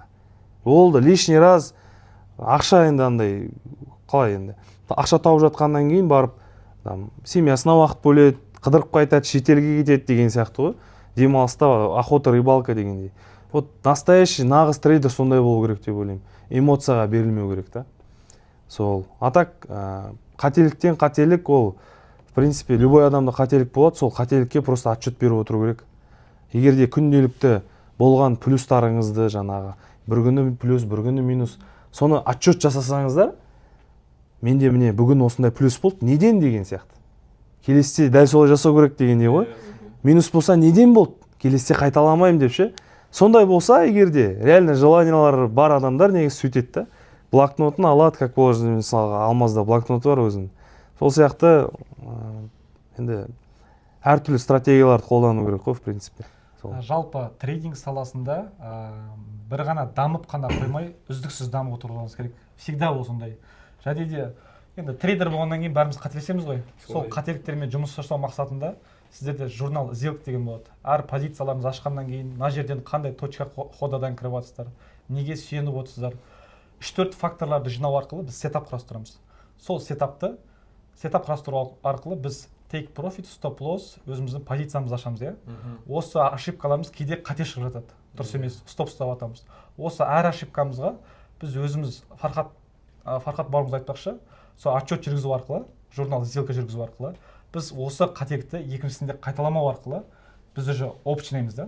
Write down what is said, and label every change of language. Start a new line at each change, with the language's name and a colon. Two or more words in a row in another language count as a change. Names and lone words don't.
Kazakh: Олды
Russian: лишний раз
Kazakh: ақша енді андай, қалай енді, ақша тауып жатқаннан кейін барып, семьясына уақыт бөледі, қыдырып қайтады, шетелге кетеді деген сияқты ғой. Демалыста
Russian: охота, рыбалка
Kazakh: дегендей.
Russian: Вот настоящий
Kazakh: нағыз трейдер сондай болу керек деп ойлаймын. Эмоцияға берілмеу керек та. Сол.
Russian: А так
Kazakh: қателіктен қателік ол,
Russian: в принципе, любой
Kazakh: адамда қателік болады, сол қателікке
Russian: просто отчет
Kazakh: беріп отыру керек. Егер де күнделікті болған плюстарыңызды жаңағы бір күні плюс, бір күні минус, соны отчет жасасаңыздар, менде міне бүгін осындай плюс болды, неден деген сияқты. Келесте дәл солай жасау керек дегендей ғой. Минус болса неден болды? Келесте қайталамаймын деп ше. Сондай болса, егер де реально желаниялары бар адамдар негізі сөйтеді да. Блокнотын алады,
Russian: как положено,
Kazakh: мысалға Алмазда блокноты бар өзінің. Сол сияқты енді әртүрлі стратегияларды қолдану керек қой,
Russian: в принципе. сол. Жалпы трейдинг саласында бір ғана дамып қана қоймай үздіксіз дамып отыруымыз керек. Всегда ол сондай. Және де енді трейдер болғаннан кейін бәріміз қателесеміз ғой. Сол қателіктермен жұмыс жасау мақсатында сіздерде журнал сделок деген болады. Әр позицияларыңызды ашқаннан кейін мына жерден қандай точка ходадан кіріп жатсыздар, неге сүйеніп отырсыздар. 3-4 факторларды жинау арқылы біз сетап құрастырамыз. Сол сетап құрастыру арқылы біз
English: take profit, stop loss
Russian: өзіміздің позициямызды ашамыз, иә. Осы ошибкаларымыз кейде қате шығып жатады. Дұрыс емес, стоп ұстап атамыз. Осы әр ошибкамызға біз өзіміз Фархат бауырымыз айтпақшы, сол отчет жүргізу арқылы, журнал сделка жүргізу арқылы, біз осы қателікті екіншісінде қайталамау арқылы біз уже опыт жинаймыз да.